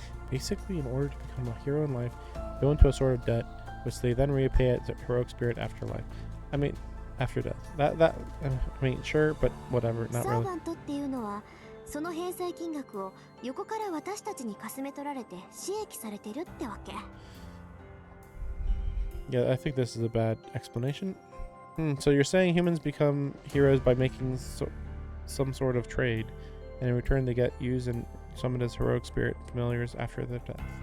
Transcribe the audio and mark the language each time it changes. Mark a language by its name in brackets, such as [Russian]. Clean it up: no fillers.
[English] Basically, in order to become a hero in life, go into a sort of debt, which they then repay as a heroic spirit after life. I mean, after death. I mean, sure, but whatever, not [Japanese] サー [English] really. [Japanese] バントっていうのは、その返済金額を横から私たちにかすめ取られて使益されてるってわけ。 [English] Yeah, I think this is a bad explanation. So you're saying humans become heroes by making some sort of trade, and in return they get used and summoned as heroic spirit familiars after their death.